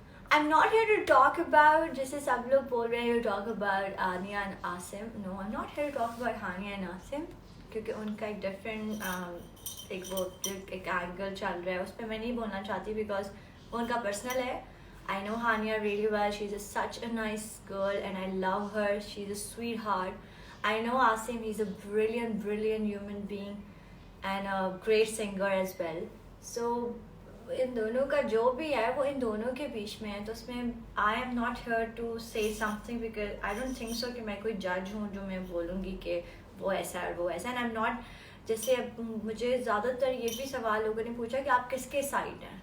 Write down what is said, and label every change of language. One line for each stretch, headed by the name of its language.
English: I am not here to talk about,
Urdu: جیسے سب لوگ بول رہے ہیں,
English: Talk about Hania and Asim. No, I am not here to talk about
Urdu: Hania and Asim, کیونکہ ان کا ایک ڈفرینٹ ایک اینگل چل رہا ہے, اس پہ میں نہیں بولنا چاہتی بیکاز وہ ان کا پرسنل ہے.
English: I know Hania really well. She's such a nice girl and I love her. She's a sweetheart. I know Asim, he's a brilliant human being and a great singer as well.
Urdu: So ان دونوں کا جو بھی ہے وہ ان دونوں کے بیچ میں ہے, تو اس میں
English: I am not here to say something because I don't think so
Urdu: کہ میں کوئی جج ہوں جو میں بولوں گی کہ وہ ایسا ہے اور وہ ایسا.
English: and I'm not,
Urdu: جیسے مجھے زیادہ تر یہ بھی سوال لوگوں نے پوچھا کہ آپ کس کے سائڈ ہیں.